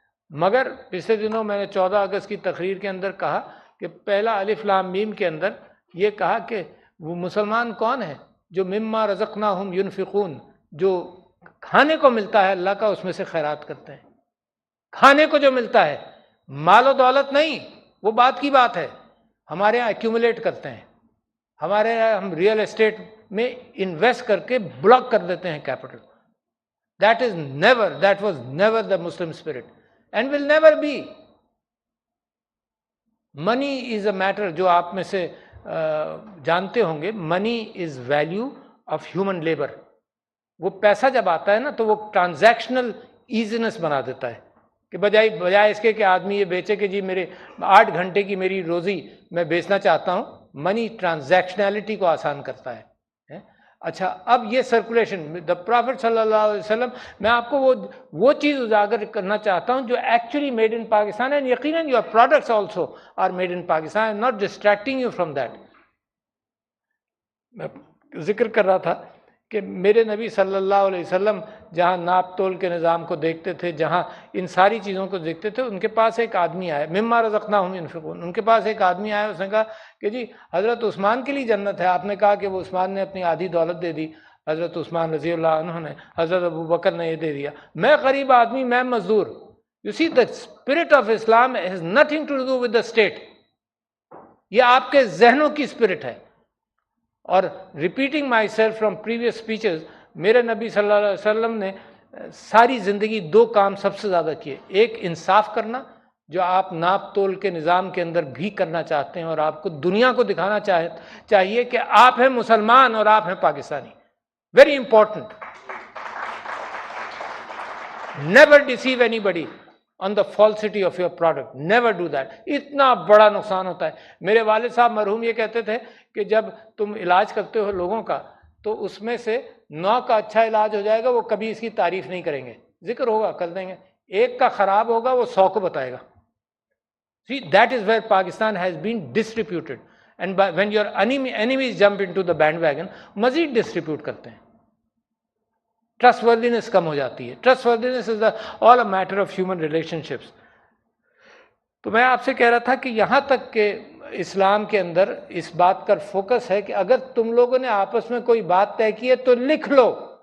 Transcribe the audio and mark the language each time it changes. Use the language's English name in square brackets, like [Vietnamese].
[Urdu] مگر پچھلے دنوں میں نے 14 اگست کی تقریر کے اندر کہا کہ پہلا الف لام میم کے اندر یہ کہا کہ وہ مسلمان کون ہے جو [Arabic] مما رزقناہم ینفقون، [Urdu] جو کھانے کو ملتا ہے اللہ کا اس میں سے خیرات کرتے ہیں. کھانے کو جو ملتا ہے، مال و دولت نہیں، وہ بات کی بات ہے. ہمارے یہاں ایکیومولیٹ کرتے ہیں، ہمارے یہاں ہم ریئل اسٹیٹ میں انویسٹ کر کے بلاک کر دیتے ہیں capital. [English] That was never the Muslim spirit and will never be. Money is a matter [Urdu] جو آپ میں سے جانتے ہوں گے. [English] Money is value of human labor. [Urdu] وہ پیسہ جب آتا ہے نا تو وہ ٹرانزیکشنل ایزینس بنا دیتا ہے کہ بجائے اس کے کہ آدمی یہ بیچے کہ جی میرے 8 گھنٹے کی میری روزی میں بیچنا چاہتا ہوں. منی ٹرانزیکشنلٹی کو آسان کرتا ہے. اچھا، اب یہ سرکولیشن [English] the prophet [Urdu] صلی اللہ علیہ وسلم، میں آپ کو وہ چیز اجاگر کرنا چاہتا ہوں جو [English] Actually made in Pakistan, and یقیناً your products also are made in Pakistan, not distracting you from that. [Urdu] میں ذکر کر رہا تھا کہ میرے نبی صلی اللہ علیہ وسلم جہاں ناپ تول کے نظام کو دیکھتے تھے، جہاں ان ساری چیزوں کو دیکھتے تھے، ان کے پاس ایک آدمی آیا، [Arabic] مما رزقناہم ینفقون، [Urdu] ان کے پاس ایک آدمی آیا، اس نے کہا کہ جی حضرت عثمان کے لیے جنت ہے. آپ نے کہا کہ وہ عثمان نے اپنی آدھی دولت دے دی، حضرت عثمان رضی اللہ عنہ نے، حضرت ابو بکر نے یہ دے دیا. میں غریب آدمی، میں مزدور. [English] You see the spirit of Islam has nothing to do with the state. [Urdu] یہ آپ کے ذہنوں کی اسپرٹ ہے. اور [English] repeating myself from previous speeches, [Urdu] میرے نبی صلی اللہ علیہ وسلم نے ساری زندگی 2 کام سب سے زیادہ کیے. ایک انصاف کرنا، جو آپ ناپ تول کے نظام کے اندر بھی کرنا چاہتے ہیں، اور آپ کو دنیا کو دکھانا چاہیے کہ آپ ہیں مسلمان اور آپ ہیں Pakistani. [English] Very important. Never deceive anybody on the falsity of your product. Never do that. [Urdu] اتنا بڑا نقصان ہوتا ہے. میرے والد صاحب مرحوم یہ کہتے تھے کہ جب تم علاج کرتے ہو لوگوں کا تو اس میں سے 9 کا اچھا علاج ہو جائے گا، وہ کبھی اس کی تعریف نہیں کریں گے، ذکر ہوگا کر دیں گے. 1 کا خراب ہوگا، وہ 100 کو بتائے گا. [English] See, that is where Pakistan has been distributed. And when your enemies jump into the bandwagon, [Urdu] مزید ڈسٹریبیوٹ کرتے ہیں. [English] trustworthiness [Urdu] کم ہو جاتی ہے. [English] Trustworthiness is all a matter of human relationships. [Urdu] تو میں آپ سے کہہ رہا تھا کہ یہاں تک کہ اسلام کے اندر اس بات کا فوکس ہے کہ اگر تم لوگوں نے آپس میں کوئی بات طے کی ہے تو لکھ لو.